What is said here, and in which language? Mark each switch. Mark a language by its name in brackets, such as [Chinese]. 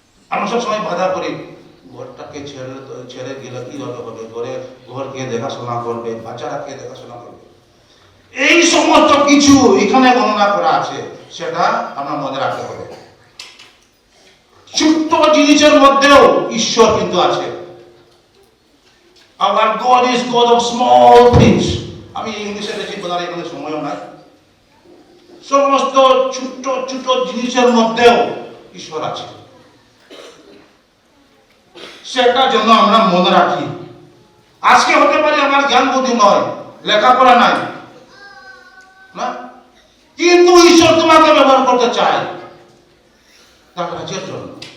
[Bangla] আমরা সব সময় বাধা করি, ঘরটাকে ছেড়ে গেলে কিভাবে হবে, ঘরকে দেখাশোনা করবে, বাচ্চারা কে দেখাশোনা করবে, এই সমস্ত কিছু এখানে গণনা করা আছে, সেটা আমরা মনে রাখতে হবে। ছোট্ট জিনিসের মধ্যেও ঈশ্বর কিন্তু আছে। [English] Our God is God of small things. [Bangla] আমি ইংলিশে বেশি বলার এখানে সময়ও নাই। সমস্ত ছোট্ট ছোট্ট জিনিসের মধ্যেও ঈশ্বর আছে, সেটা জন্য আমরা মনে রাখি। আজকে হতে পারে আমার জ্ঞান বুদ্ধি নয়, লেখাপড়া নাই না, কিন্তু ঈশ্বর তোমাকে ব্যবহার করতে চায় তার কাজের জন্য।